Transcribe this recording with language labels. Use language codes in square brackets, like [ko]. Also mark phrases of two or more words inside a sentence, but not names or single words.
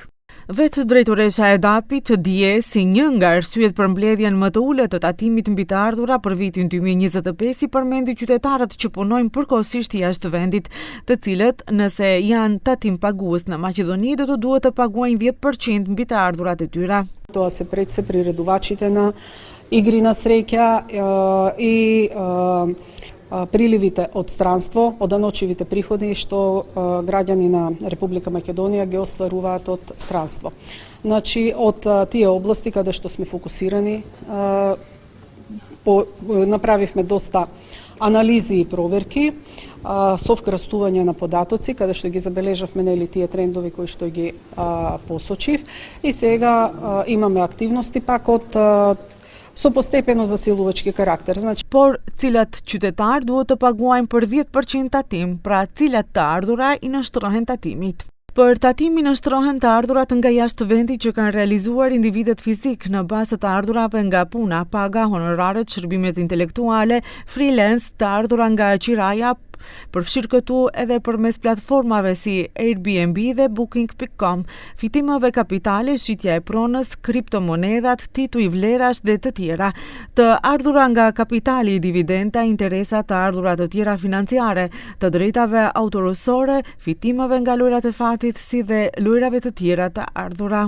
[sq] Vetë drejtoresha e DAP-it dje si një nga arsyet për mbledhjen më të ulët të tatimit mbi të ardhura për vitin 2025 i përmendi qytetarët që punojnë përkohësisht jashtë vendit, të cilët nëse janë tatim pagues në Maqedoni do të duhet të paguajnë 10% mbi të ardhurat e tyre. [mk] Това се предse приредувачите на игри на среќа и приливите од странство, од аночивите приходи што граѓани на Република Македонија ги остваруваат од странство. Значи, од тие области каде што сме фокусирани, направивме доста анализи и проверки, со вкрстување на податоци, каде што ги забележавме тие трендови кои што ги посочив, и сега имаме активности пак од со постепено засилувачки карактер. Значи, [sq] por cilat qytetar duhet të paguajnë për 10% tatim, pra cilat të ardhura i nënshtrohen tatimit. Për tatimin nënshtrohen të ardhurat nga jashtë vendit që kanë realizuar individet fizik në bazë të ardhurave nga puna, paga, honoraret, shërbimet intelektuale, freelance, të ardhura nga qiraja, përfshirë këtu edhe përmes platformave si Airbnb dhe Booking.com, fitimeve kapitale, shitja e pronës, kriptomonedhat, tituj vlerash dhe të tjera, të ardhura nga kapitali, dividenda, interesa, të ardhura të tjera financiare, të drejtave autorësore, fitimeve nga lojrat e fatit si dhe lojrave të tjera të ardhura.